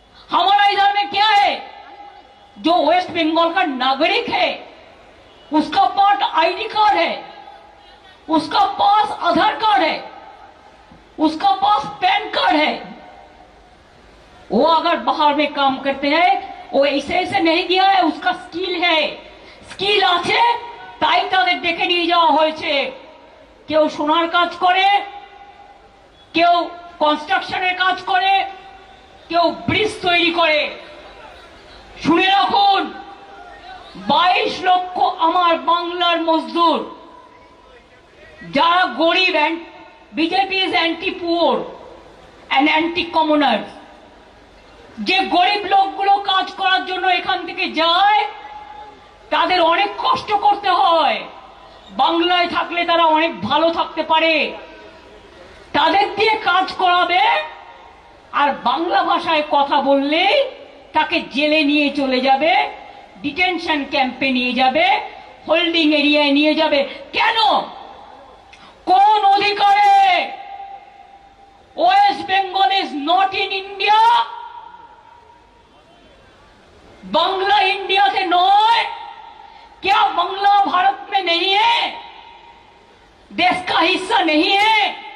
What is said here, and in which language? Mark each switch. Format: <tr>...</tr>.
<hi>हमारा इधर में क्या है, जो वेस्ट बंगाल का नागरिक है उसका पास आईडी कार्ड है, उसका पास आधार कार्ड है, उसका पास पैन कार्ड है। वो अगर बाहर में काम करते हैं वो ऐसे ऐसे नहीं गया है, उसका स्किल है, स्किल</hi> <bn>আছে তাই তাদের ডেকে নিয়ে যাওয়া হয়েছে। কেউ সোনার কাজ করে, কেউ কনস্ট্রাকশনের কাজ করে, কেউ ব্রিজ তৈরি করে। শুনে রাখুন 22 লক্ষ আমার বাংলার মজদুর যারা গরিব,</bn> <en>BJP is anti poor and anti commoners,</en> <bn>যে গরিব লোকগুলো কাজ করার জন্য এখান থেকে যায় তাদের অনেক কষ্ট করতে হয়। বাংলায় থাকলে তারা অনেক ভালো থাকতে পারে, তাদের দিয়ে কাজ করাবে, আর বাংলা ভাষায় কথা বললে তাকে জেলে নিয়ে চলে যাবে, ডিটেনশন ক্যাম্পে নিয়ে যাবে, হোল্ডিং এরিয়ায় নিয়ে যাবে। কেন? কোন অধিকারে?</bn> <en>West Bengal is not in India,</en> <hi>Bangla India से नॉय। क्या बांग्ला भारत में नहीं है, देश का हिस्सा नहीं है?</hi>